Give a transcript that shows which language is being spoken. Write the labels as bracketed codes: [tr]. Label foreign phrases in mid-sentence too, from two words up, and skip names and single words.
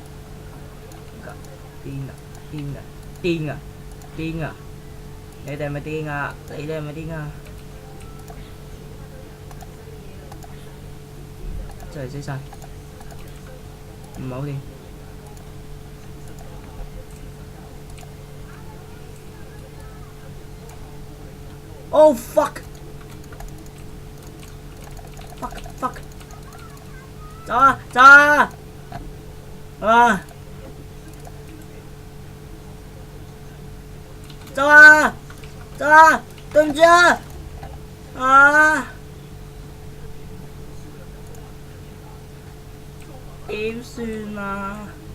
[yue] 癲啊！癲啊！癲啊！癲啊！你哋係咪癲啊？你哋係咪癲啊？真係死晒，唔係好掂。 [en] Oh fuck！ [yue] fuck！ 走啊！走啊！啊！走啊！走啊！對唔住啊！啊！點算啊？